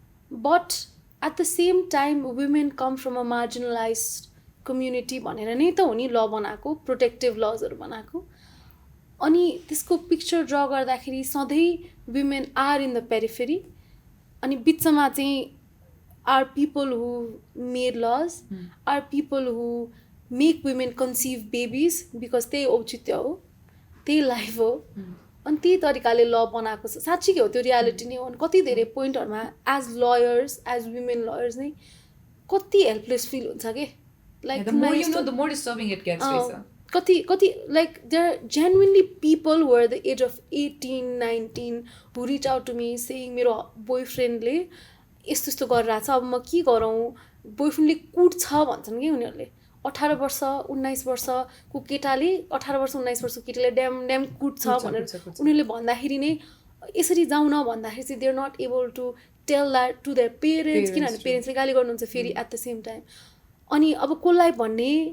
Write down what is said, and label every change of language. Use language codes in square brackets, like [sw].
[en] But at the same time women come from a marginalized community [ne] भनेर नै त हो नि ल बनाएको, [en] protective laws बनाएको. [ne] अनि त्यसको पिक्चर ड्रा गर्दाखेरि सधैँ [en] women are in the periphery [ne] अनि बिचमा चाहिँ [en] are people who made laws are people who make women conceive babies [ne] because त्यही औचित्य हो त्यही लाइफ हो अनि त्यही तरिकाले ल बनाएको छ साँच्चीकै हो त्यो रियालिटी नै हो अनि कति धेरै पोइन्टहरूमा as liars as women liars नै कति हेल्पलेस फिल हुन्छ कि like [en] The more you know, the more disturbing it gets, Shrestha. [ne] कति like there genuinely people who are the age of 18-19 who reach out to मी saying मेरो बोयफ्रेन्डले यस्तो यस्तो गरिरहेछ अब म के गरौँ बोयफ्रेन्डले कुट्छ भन्छन् कि उनीहरूले 18 वर्ष 19 वर्षको केटाले 18 वर्ष 19 वर्षको केटाले ड्याम कुट्छ भनेर उनीहरूले भन्दाखेरि नै यसरी जाउँ न भन्दाखेरि चाहिँ [en] they are not able to tell that to their parents [ne] किनभने पेरेन्ट्सले गाली गर्नुहुन्छ फेरि एट द सेम टाइम अनि अब कसलाई भन्ने